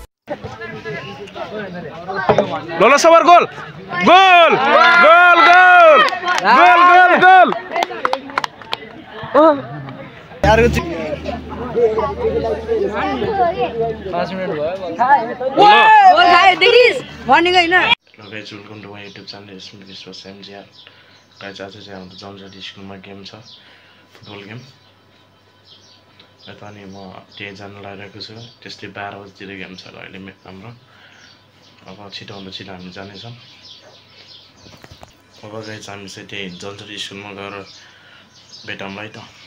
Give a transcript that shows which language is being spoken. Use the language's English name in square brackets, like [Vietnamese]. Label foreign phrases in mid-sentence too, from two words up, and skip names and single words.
[Nepali] Lola sabar gol. Gol. Gol gol. Gol gol gol. Oh. यार को 5 मिनट भयो गोल खायो देखिस भनेको हैन [English] Hello guys, welcome to my YouTube channel. It's me, this was MGR. Guys, [Nepali] आज चाहिँ हाम्रो जमजडी स्कुलमा गेम छ, [English] football game. [Nepali] यता नि म त्यही जान लागिरहेको छु। त्यस्तै 12 बजेतिर गेम छ अहिले हाम्रो। अब छिटोभन्दा छिटो हामी जानेछौँ। अब गाइस हामी चाहिँ त्यही जमजडी स्कुलमा गएर भेटौँला है त।